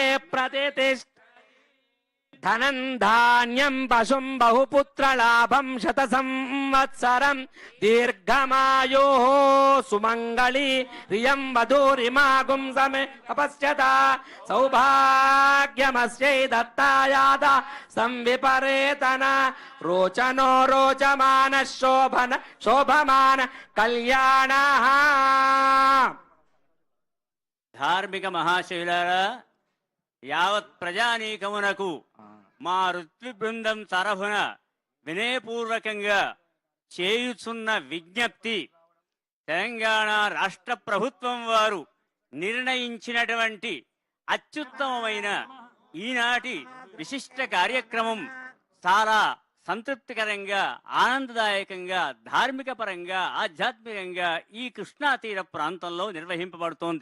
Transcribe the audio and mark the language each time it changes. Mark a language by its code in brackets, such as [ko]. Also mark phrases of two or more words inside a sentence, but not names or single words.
[sa] प्रतिष्ठितः धनं धान्यं पशुं बहुपुत्रलाभं शतसंवत्सरं दीर्घमायोः सुमङ्गली रियं वधूरिमागुं समे अपश्यता सौभाग्यमस्यै दत्तायादा संविपरेतन रोचनो रोचमान शोभन शोभमान कल्याणः। [te] ధార్మిక మహాశైలారా యావత్ ప్రజానీకమునకు మా ఋత్వి బృందం తరఫున వినయపూర్వకంగా చేయుచున్న విజ్ఞప్తి, తెలంగాణ రాష్ట్ర ప్రభుత్వం వారు నిర్ణయించినటువంటి అత్యుత్తమమైన ఈనాటి విశిష్ట కార్యక్రమం చాలా సంతృప్తికరంగా ఆనందదాయకంగా ధార్మిక పరంగా ఆధ్యాత్మికంగా ఈ కృష్ణా తీర ప్రాంతంలో నిర్వహింపబడుతోంది.